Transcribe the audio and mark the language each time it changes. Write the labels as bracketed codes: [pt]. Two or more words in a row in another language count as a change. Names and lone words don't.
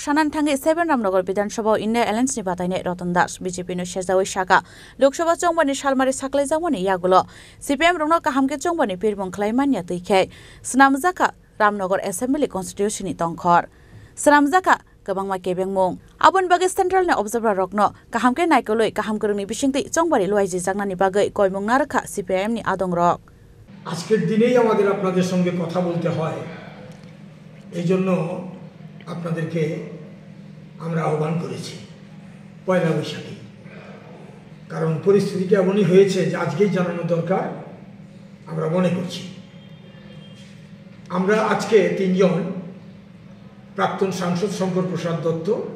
[trp] सानानि थांगै 7 रामनगर विधानसभा इंडिया एलायन्सनि बातायनाय रतन दास बीजेपीनो सेजावै साका लोकसभा चंगबारनि सालमारि साख्लायजाकमानि यागुलो सीपीएम रंनो काहामके चंगबारनि बिरमुं खालायमानिया तैखे सनामजाखा रामनगर [en] assembly constitutionni [trp] तंखर सनामजाखा गोबांमा केबेंमुं आबुन बागै [en] centralni observer [trp] रकनो काहामके नायकलै काहाम गोरोंनि बिसिंथै चंगबारि लुआइजि जागनानि बागै कयमुं नारखा सीपीएमनि आदं रक [bn] আজকের দিনেই আমাদের আপনাদের সঙ্গে কথা বলতে হয় এইজন্য আপনাদেরকে আমরা আহ্বান করেছি পয়লা বৈশাখে কারণ পরিস্থিতিটা এমনই হয়েছে যে আজকেই জানানো দরকার আমরা মনে করছি আমরা আজকে তিনজন প্রাক্তন সাংসদ শঙ্কর প্রসাদ দত্ত